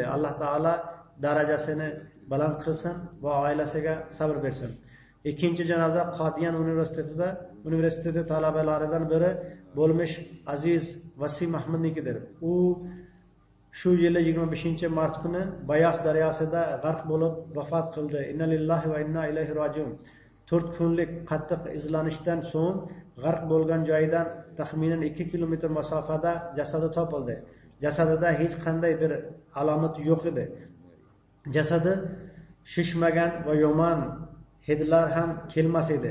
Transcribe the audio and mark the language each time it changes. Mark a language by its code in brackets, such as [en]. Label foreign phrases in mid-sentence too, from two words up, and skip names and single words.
[uz] Alloh taolo darajasini baland qilsin va oilasiga sabr bersin. Ikkinchi janoza Qodiyan universiteti talabalaridan biri bo'lmish Aziz Vasim Ahmadnikidir. U shu yili 25-mart kuni Bayas daryosida g'arq bo'lib vafot qildi. [ar] إنا لله وإنا إليه راجعون. [uz] 4 kunlik qattiq izlanishdan so'ng g'arq bo'lgan joydan taxminan 2 kilometr masofada jasadi topildi. Jasadida hech qanday bir alomat yo'q edi. Jasadi shishmagan va yomon hidlar ham kelmas edi.